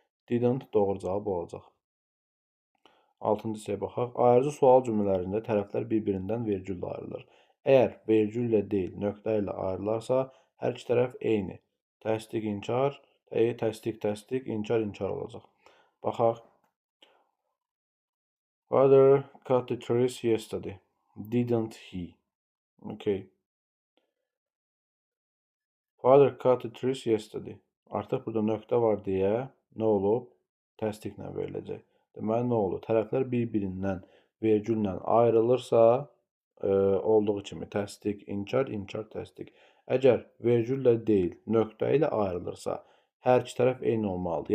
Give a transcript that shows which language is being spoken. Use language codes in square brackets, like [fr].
[az] Didn't doğru cavab olacaq. 6-cı hissəyə baxaq. Ayrıcı sual cümlələrində tərəflər bir-birindən vergüllə ayrılır. Əgər vergüllə deyil, nöqtə ilə ayrılarsa, hər iki tərəf eyni. Təsdiq, inkar, təsdiq, inkar olacaq. Baxaq. [en] Father cut the trees yesterday. Didn't he? Okay. Father cut the trees yesterday. [az] Artıq burada nöqtə var deyə nə olub? Təsdiqlə veriləcək. Deməli, nə olur? Tərəflər bir-birindən vergüllə ayrılırsa, olduğu kimi təsdiq, inkar, təsdiq. Əgər vergüllə deyil, nöqtə ilə ayrılırsa, hər iki tərəf eyni olmalıdır.